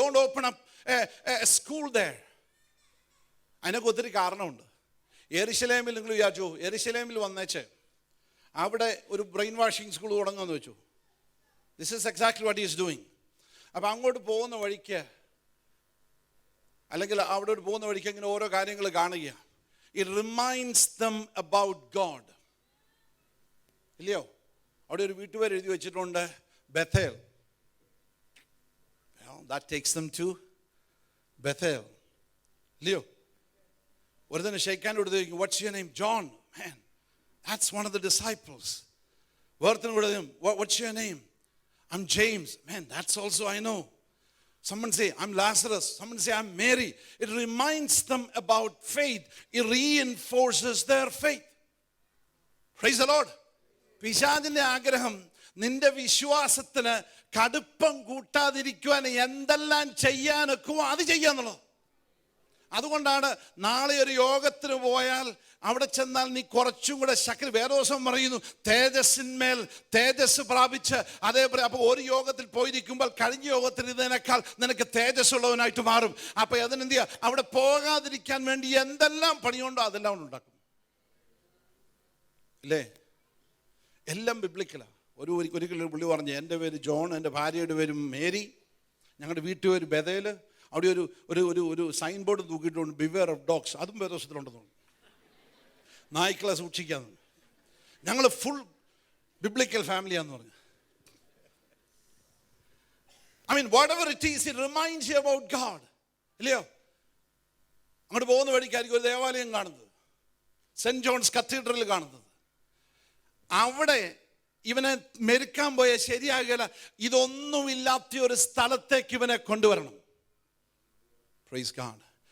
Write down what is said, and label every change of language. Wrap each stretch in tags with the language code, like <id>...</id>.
<en>Don't open up a school there.</en> <ml>അതിനൊക്കെ ഒത്തിരി കാരണമുണ്ട്. യെരുശലേമിൽ നിങ്ങൾ വിചാരിച്ചു, യെരുശലേമിൽ വന്നേച്ച് അവിടെ ഒരു ബ്രെയിൻ വാഷിംഗ് സ്കൂൾ തുടങ്ങുമെന്ന് വെച്ചു.</ml> <en>This is exactly what is doing.</en> <ml>അപ്പം അങ്ങോട്ട് പോകുന്ന വഴിക്ക്, അല്ലെങ്കിൽ അവിടെ പോകുന്ന വഴിക്ക് ഇങ്ങനെ ഓരോ കാര്യങ്ങൾ കാണുക.</ml> <en>It reminds them about God.</en> <ml>ഇല്ലയോ? അവിടെ ഒരു വീട്ടുപേര് എഴുതി വെച്ചിട്ടുണ്ട്, Bethel.</ml> <en>That takes them to Bethel. Leo. What are they shaking out? What's your name? John. Man, that's one of the disciples. What's your name? I'm James. Man, that's also I know. Someone say, I'm Lazarus. Someone say, I'm Mary. It reminds them about faith. It reinforces their faith. Praise the Lord.</en> <ml>പിശാചിന്റെ ആഗ്രഹം നിന്റെ വിശ്വാസത്തിന് കടുപ്പം കൂട്ടാതിരിക്കുവാൻ എന്തെല്ലാം ചെയ്യാനൊക്കെ അത് ചെയ്യാന്നുള്ളത്. അതുകൊണ്ടാണ് നാളെ ഒരു യോഗത്തിന് പോയാൽ അവിടെ ചെന്നാൽ നീ കുറച്ചും കൂടെ ശക്തി, വേറെ ദിവസം പറയുന്നു തേജസ്സിന്മേൽ തേജസ് പ്രാപിച്ച് അതേപോലെ. അപ്പോൾ ഒരു യോഗത്തിൽ പോയിരിക്കുമ്പോൾ കഴിഞ്ഞ യോഗത്തിൽ ഇതിനേക്കാൾ നിനക്ക് തേജസ്സുള്ളവനായിട്ട് മാറും. അപ്പോൾ അതിനെന്ത് ചെയ്യുക? അവിടെ പോകാതിരിക്കാൻ വേണ്ടി എന്തെല്ലാം പണിയുണ്ടോ അതെല്ലാം ഉണ്ടാക്കും. ഇല്ലേ? എല്ലാം ബിബ്ലിക്കലാണ്. ഒരിക്കലും പുള്ളി പറഞ്ഞു, എൻ്റെ പേര് ജോൺ, എൻ്റെ ഭാര്യയുടെ പേര് മേരി, ഞങ്ങളുടെ വീട്ടുപേര് ബഥേൽ. അവിടെ ഒരു sign board തൂക്കിയിട്ടുണ്ട്,</ml> <en>Beware of dogs.</en> <ml>അതും വേദോസത്തിലുണ്ടെന്ന് തോന്നുന്നു, നായ്ക്കളെ സൂക്ഷിക്കാന്ന്. ഞങ്ങൾ ഫുൾ ബിബ്ലിക്കൽ ഫാമിലിയാന്ന് പറഞ്ഞു.</ml> <en>I mean, whatever it is, it reminds you about God.</en> <ml>ഇല്ലയോ? അങ്ങോട്ട് പോകുന്ന വഴിക്കായിരിക്കും ഒരു ദേവാലയം കാണുന്നത്, സെന്റ് ജോൺസ് കത്തീഡ്രൽ കാണുന്നത്. അവിടെ ഇവനെ മെരുക്കാൻ പോയ ശരിയാകില്ല. ഇതൊന്നുമില്ലാത്ത ഒരു സ്ഥലത്തേക്ക് ഇവനെ കൊണ്ടുവരണം. Praise God.</ml>